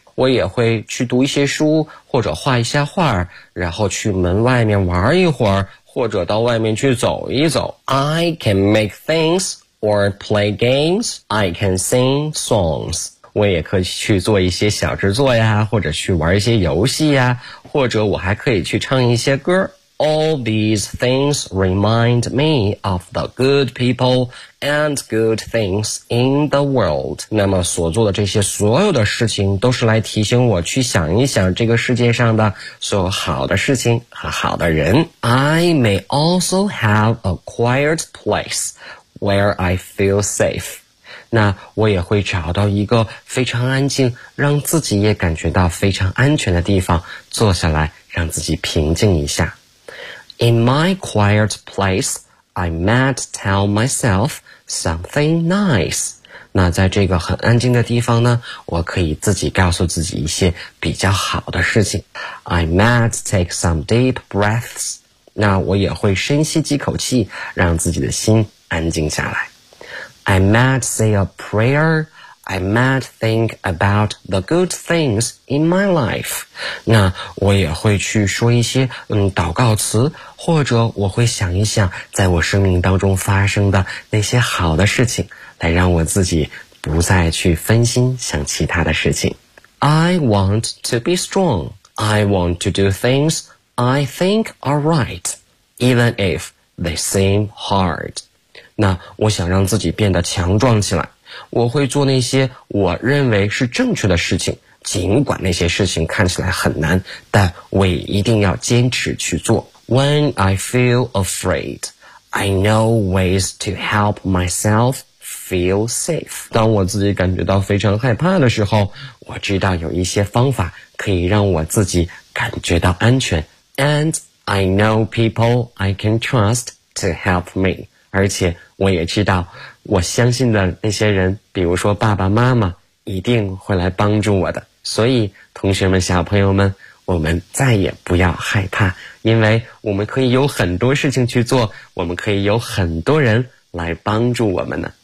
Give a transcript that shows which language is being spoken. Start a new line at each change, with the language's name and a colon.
Chinese: 我也会去读一些书，或者画一下画，然后去门外面玩一会儿，或者到外面去走一走。
English: I can make things or play games. I can sing songs.
Chinese: 我也可以去做一些小制作呀，或者去玩一些游戏呀，或者我还可以去唱一些歌。
English: All these things remind me of the good people and good things in the world.
Chinese: 那么所做的这些所有的事情都是来提醒我去想一想这个世界上的所有好的事情和好的人。
English: I may also have a quiet place where I feel safe.
Chinese: 那我也会找到一个非常安静，让自己也感觉到非常安全的地方，坐下来让自己平静一下。
English: In my quiet place, I might tell myself something nice.
Chinese: 那在这个很安静的地方呢，我可以自己告诉自己一些比较好的事情。
English: I might take some deep breaths.
Chinese: 那我也会深吸几口气，让自己的心安静下来。
English: I might say a prayer. I might think about the good things in my life.
Chinese: 那我也会去说一些祷告词，或者我会想一想在我生命当中发生的那些好的事情，来让我自己不再去分心想其他的事情。
English: I want to be strong. I want to do things I think are right, even if they seem hard.
Chinese: 那我想让自己变得强壮起来，我会做那些我认为是正确的事情，尽管那些事情看起来很难，但我也一定要坚持去做。
English: When I feel afraid, I know ways to help myself feel safe.
Chinese: 当我自己感觉到非常害怕的时候，我知道有一些方法可以让我自己感觉到安全。
English: And I know people I can trust to help me.
Chinese: 而且我也知道我相信的那些人，比如说爸爸妈妈，一定会来帮助我的。所以同学们、小朋友们，我们再也不要害怕，因为我们可以有很多事情去做，我们可以有很多人来帮助我们呢。